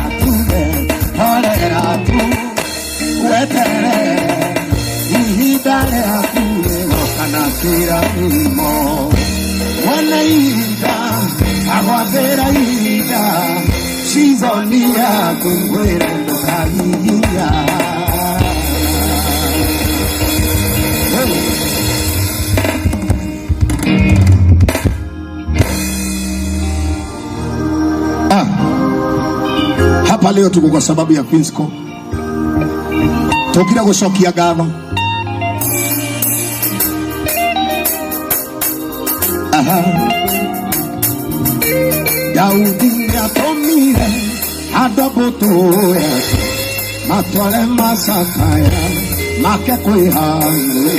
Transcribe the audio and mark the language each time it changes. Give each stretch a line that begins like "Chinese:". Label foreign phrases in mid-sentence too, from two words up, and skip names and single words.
Kikuyu: Tuge horera tu weterere ihinda rĩaku rĩgoka na kĩrathimo. Mwene ihinda agwathĩra ihinda season yaku mwĩre ndũkagiginyana.
Swahili: Hapa leo tuko kwa sababu ya Queensco.
Kikuyu: Tokira gũcokia ngatho. Daudi nĩatũmire andũ mbũtũ yake matware macakaya make kwĩhang'ĩ.